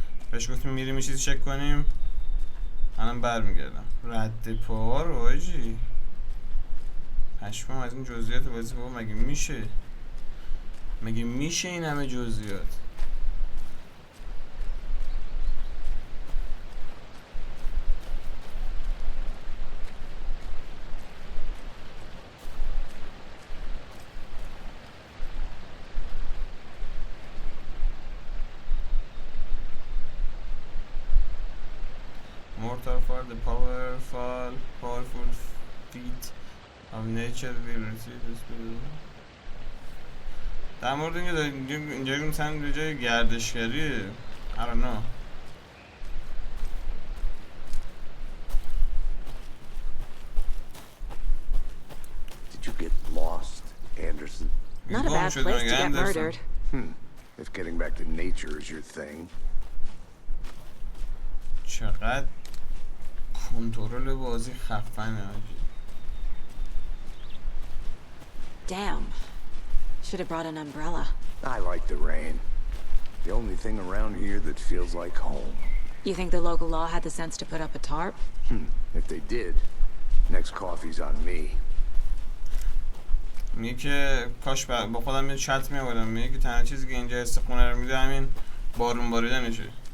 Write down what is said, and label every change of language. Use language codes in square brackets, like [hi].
[fa] بهش گفتیم میریم یه چیزی چک کنیم، منم برمیگردم. رد پا رو آجی پشمام از این جزئیات بازی. بابا مگه میشه؟ مگه میشه این همه جزئیات؟ [en] Mortal for the powerful feet of nature will receive this bill. [fa] در مورد اینکه اینجا مثلا به جای گردشگریه. [en] I don't know. Did you get lost, Anderson? Not a bad place to get murdered. If getting back to nature is your thing. [fa] چقدر کنترل بازی خفنه آجی. [en] Damn. Should have brought an umbrella. I like the rain. The only thing around here that feels like home. You think the local law had the sense to put up a tarp? If they did, next coffee's on me. [fa] میگه که کاش با خودم یه چت میآوردم. میگه که تنها چیزی که اینجا حس خونه رو میده همین بارون باریدنشه.